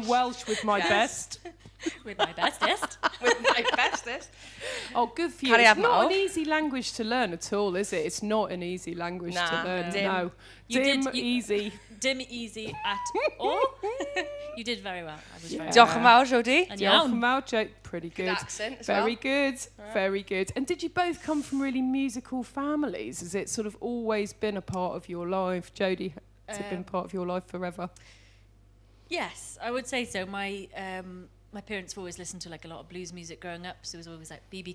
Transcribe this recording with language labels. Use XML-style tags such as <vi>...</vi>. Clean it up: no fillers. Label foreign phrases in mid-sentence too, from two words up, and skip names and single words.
<en>My Welsh with my best. With my bestest. With my bestest. Oh, good for you. Can I It's have not more? an easy language to learn at all, is it? It's not an easy language to Nah. learn. Dim. No. You Dim, did- you- easy. Dim easy at all. You did very well. I was very</en> <cy>Diolch yn fawr, Jodie.</cy> <en>And</en> <cy>Diolch iawn. yn fawr,</cy> <en>Jo. Pretty good. accent as Very well. good. Very good. And did you both come from really musical families? Has it sort of always been a part of your life? Jodie, has it been part of your life forever? Yes, I would say so. My parents have always listened to like a lot of blues music growing up, so there was always like B.B.</en>